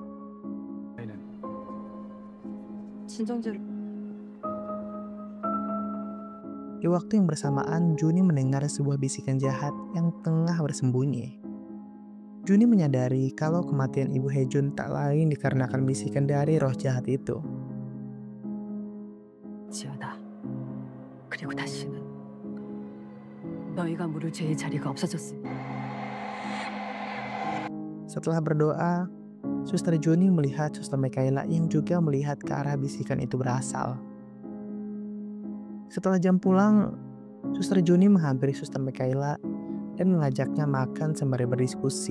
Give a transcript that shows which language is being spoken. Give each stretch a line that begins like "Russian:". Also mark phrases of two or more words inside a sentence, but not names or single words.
Indonesian: Di waktu yang bersamaan, Juni mendengar sebuah bisikan jahat yang tengah bersembunyi. Juni menyadari kalau kematian Ibu Hejun tak lain dikarenakan bisikan dari roh jahat itu.
Korean: 지어다. 그리고 다시는 너희가 물을 죄의 자리가 없어졌으니.
Indonesian: Setelah berdoa, Suster Juni melihat Suster Mikaela yang juga melihat ke arah bisikan itu berasal. Setelah jam pulang, Suster Juni menghampiri Suster Mikaela dan mengajaknya makan sembari berdiskusi.